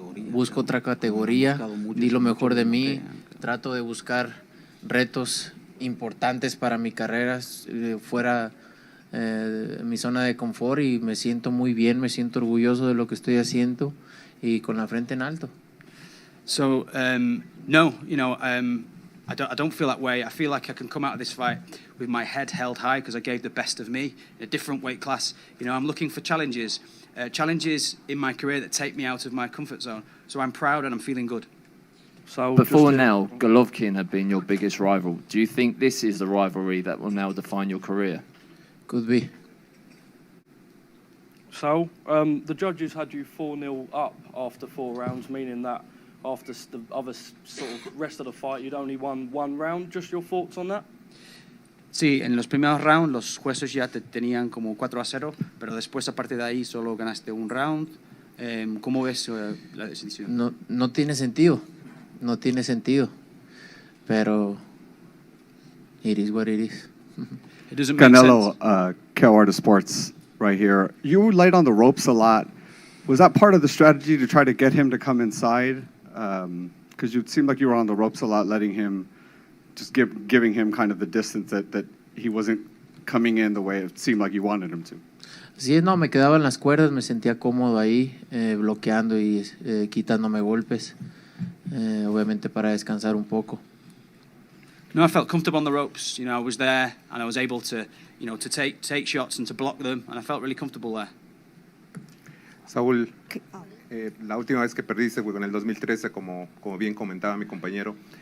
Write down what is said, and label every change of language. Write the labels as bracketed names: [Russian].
[Spanish] Busco otra categoría, di lo mejor de mí, trato de buscar retos importantes para mi carrera fuera mi zona de confort, y me siento muy bien, me siento orgulloso de lo que estoy haciendo y con la frente en alto. [English] So no, I don't feel that way. I feel like I can come out of this fight with my head held high because I gave the best of me in a different weight class. I'm looking for challenges in my career that take me out of my comfort zone. So I'm proud and I'm feeling good. So before now, Golovkin had been your biggest rival. Do you think this is the rivalry that will now define your career? Could be. So, the judges had you 4-0 up after 4 rounds, meaning that after the other sort of rest of the fight, you'd only won 1 round. Just your thoughts on that? [Spanish] Sí, en los primeros rounds los jueces ya te tenían como 4-0, pero después a partir de ahí solo ganaste 1 round. ¿Cómo ves la decisión? No tiene sentido. No tiene sentido. Pero [English] it is what it is. It doesn't make Canelo, sense. Cal Artist Sports right here. You light on the ropes a lot. Was that part of the strategy to try to get him to come inside? Because you seemed like you were on the ropes a lot, letting him, just giving him kind of the distance that he wasn't coming in the way it seemed like you wanted him to. [Spanish] Sí, no, me quedaba en las cuerdas, me sentía cómodo ahí, bloqueando y quitándome golpes, obviamente para descansar un poco. [English] No, I felt comfortable on the ropes. I was there and I was able to, to take shots and to block them, and I felt really comfortable there. [Spanish] Saúl, la última vez que perdiste fue con el 2013, como bien comentaba mi compañero.